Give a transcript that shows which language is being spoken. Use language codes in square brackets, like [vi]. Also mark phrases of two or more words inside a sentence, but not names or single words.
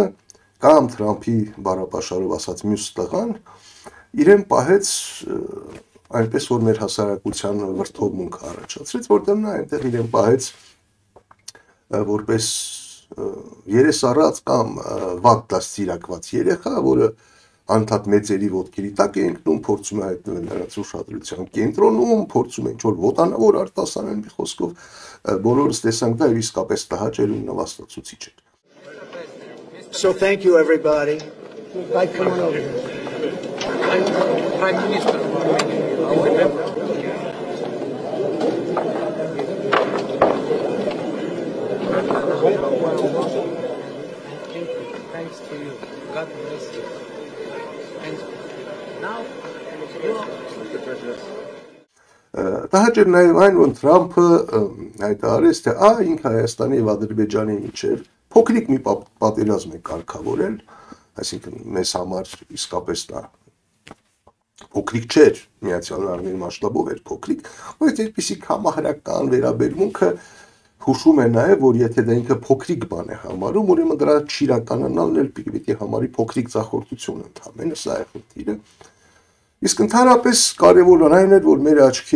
[hy] կամ Թրամփի բառապաշարով ասած մյուս տղան իրեն պահեց այնպես որ մեր հասարակության վրդովմունք առաջացրեց, որտեղ նա այնտեղ իրեն պահեց որպես երեսառած կամ վատ դաստիարակված երեխա, որը անդադ մեծերի ոտքերի տակ է ընկնում, փորձում է հայտնվել նրանց ուշադրության կենտրոնում, փորձում է ինչ-որ ոտանավոր արտասանել մի խոսքով, բոլորս տեսանք դա եւ իսկապես տհաճ ու նվաստացուցիչ էր։ [en] So thank you everybody. Come on over here. Prime Minister. Thanks to you. God bless you. And now [hy] Դա հաճեր նաև այն, որ Թրամփը հայտարարեց, թե ինքը Հայաստանի եւ Ադրբեջանի միջև փոքրիկ մի պատերազմ է կարգավորել, այսինքն մեզ համար իսկապես դա փոքրիկ չէր, Միացյալ Նահանգների մասշտաբով էր փոքրիկ, բայց այդպիսի համահրական վերաբերմունքը հուշում է նաև, որ եթե դա ինքը փոքրիկ բան է համարում, ուրեմն դրա չիրականանալն էլ պիտի համարի փոքրիկ ծախորդություն ընդհանրապես, սա է խնդիրը։ Իսկ ընդհանրապես կարևորն այն էր, որ մեր աչքի